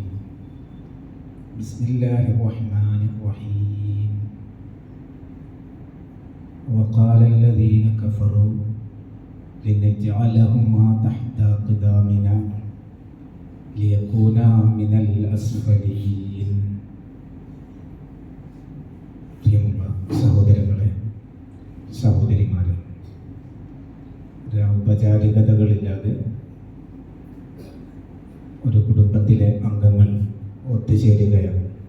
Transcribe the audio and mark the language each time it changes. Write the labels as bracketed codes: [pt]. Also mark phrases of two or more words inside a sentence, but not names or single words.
[ar] بسم الله الرحمن الرحيم. وقال الذين كفروا لنجعلهما تحت أقدامنا ليكونا من الأسفلين. [ml] പ്രിയമുള്ള സഹോദരങ്ങളെ, സഹോദരിമാരെ, ഔപചാരികതകളില്ലാതെ ഒരു കുടുംബത്തിലെ അംഗങ്ങൾ ഒത്തുചേരുകയാണ്.